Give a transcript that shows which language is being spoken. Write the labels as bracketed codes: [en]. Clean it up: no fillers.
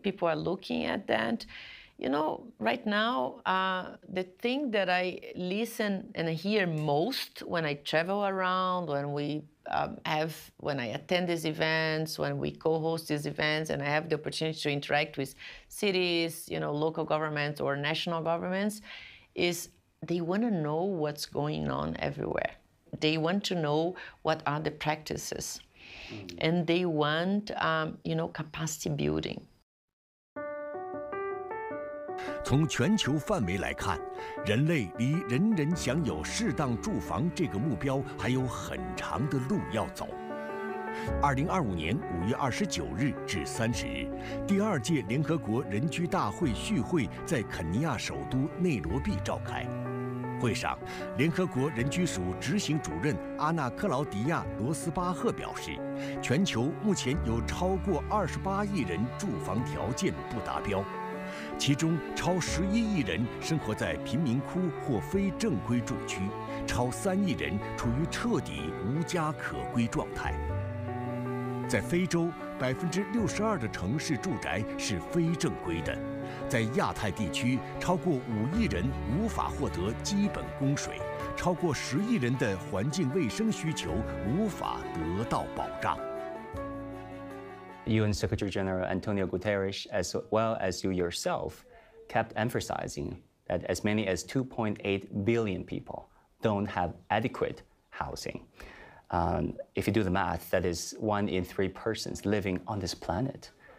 [en] People are looking at that. Right now, the thing that I listen and hear most when I travel around, when I attend these events, when we co-host these events, and I have the opportunity to interact with cities, local governments or national governments, is they want to know what's going on everywhere. They want to know what are the practices. And they want, capacity building. [zh] 从全球范围来看，人类离人人享有适当住房这个目标还有很长的路要走。 2025年5月29日至30日，第2届联合国人居大会续会在肯尼亚首都内罗毕召开。会上，联合国人居署执行主任阿纳克劳迪亚·罗斯巴赫表示，全球目前有超过28亿人住房条件不达标。其中，超11亿人生活在贫民窟或非正规住区，超3亿人处于彻底无家可归状态。在非洲，62%的城市住宅是非正规的；在亚太地区，超过5亿人无法获得基本供水，超过10亿人的环境卫生需求无法得到保障。 [en] UN Secretary General Antonio Guterres, as well as you yourself, kept emphasizing that as many as 2.8 billion people don't have adequate housing. If you do the math, that is 1 in 3 persons living on this planet.